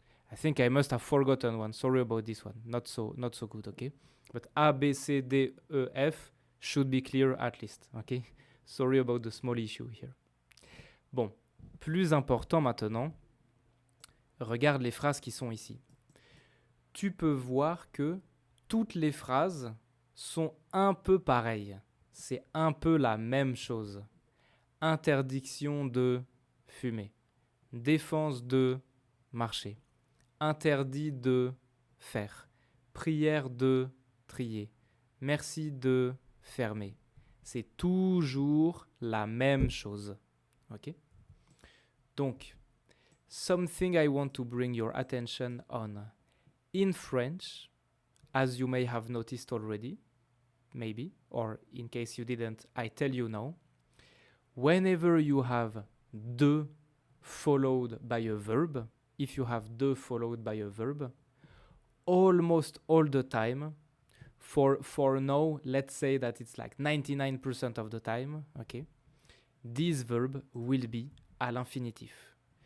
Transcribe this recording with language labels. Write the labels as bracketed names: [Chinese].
[English] I think I must have forgotten one. Sorry about this one. Not so good, okay? But A, B, C, D, E, F should be clear at least, okay? Sorry about the small issue here. [French] Bon, plus important maintenant, regarde les phrases qui sont ici. Tu peux voir que toutes les phrases sont un peu pareilles. C'est un peu la même chose. Interdiction de fumer. Défense de marcher. Interdit de faire. Prière de trier. Merci de fermer. C'est toujours la même chose. Ok? [English] Donc, something I want to bring your attention on. In French, as you may have noticed already, maybe, or in case you didn't, I tell you now, whenever you have de followed by a verb, if you have de followed by a verb, almost all the time, for now, let's say that it's like 99% of the time, okay, this verb will be [French] à l'infinitif.